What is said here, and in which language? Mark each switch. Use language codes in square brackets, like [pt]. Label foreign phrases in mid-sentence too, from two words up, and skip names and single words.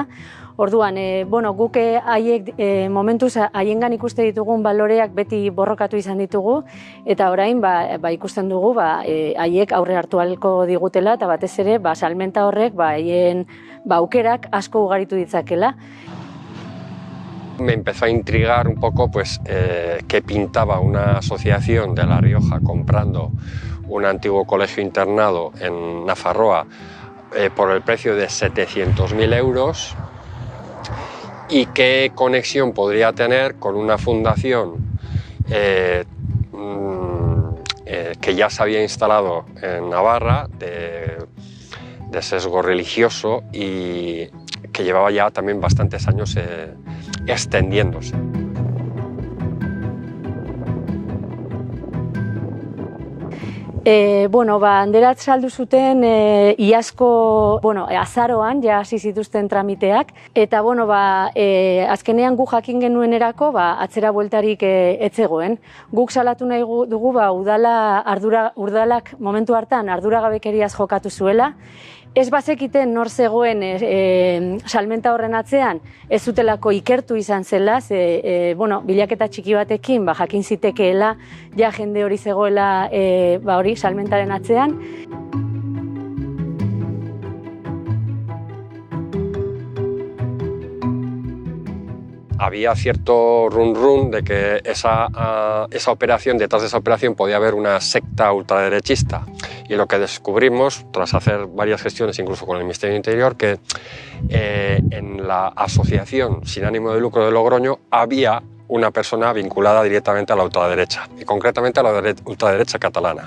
[eu] Orduan, guk haiek momentuz haiengan ikuste ditugun baloreak beti borrokatu izan ditugu, eta orain ikusten dugu haiek aurre hartu ahalko digutela, eta batez ere salmenta horrek haien aukerak asko ugaritu ditzakela. [es] Me empezó a intrigar un poco qué pintaba una asociación de La Rioja comprando un antiguo colegio internado en Nafarroa por el precio de 700.000 euros y qué conexión podría tener con una fundación que ya se había instalado en Navarra de sesgo religioso y que llevaba ya también bastantes años extendiéndose. [eu] Handerat saldu zuten iazko, azaroan ja hasi zituzten tramiteak, eta azkenean gu jakin genuenerako atzera bueltarik ez zegoen. Guk salatu nahi dugu udalak momentu hartan arduragabekeriaz jokatu zuela, ez bazekiten nor zegoen salmenta horren atzean, ez zutelako ikertu izan zela, bilaketa txiki batekin jakin zitekeela, ja jende hori zegoela salmentaren atzean. [es] Había cierto run-run de que detrás de esa operación podía haber una secta ultraderechista. Y lo que descubrimos, tras hacer varias gestiones, incluso con el Ministerio del Interior, que en la asociación sin ánimo de lucro de Logroño había una persona vinculada directamente a la ultraderecha, y concretamente a la ultraderecha catalana.